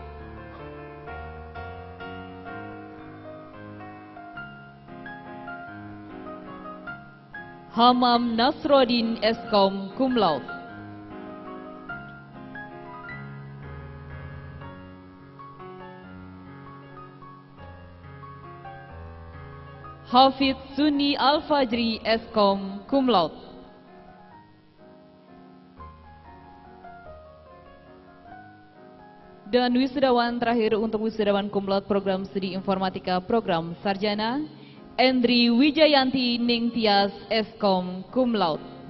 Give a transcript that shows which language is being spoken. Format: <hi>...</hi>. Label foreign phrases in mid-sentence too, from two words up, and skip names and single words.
<id>Hamam Nasrodin Eskom</id> <la>Cum Laude.</la> <id>Hafid Sunni Al-Fajri Eskom</id> <la>Cum Laude.</la> <id>Dan wisudawan terakhir untuk wisudawan</id> <la>Cum Laude</la> <id>program studi informatika program sarjana, Endri Wijayanti Ningtyas Eskom</id> <la>Cum Laude.</la>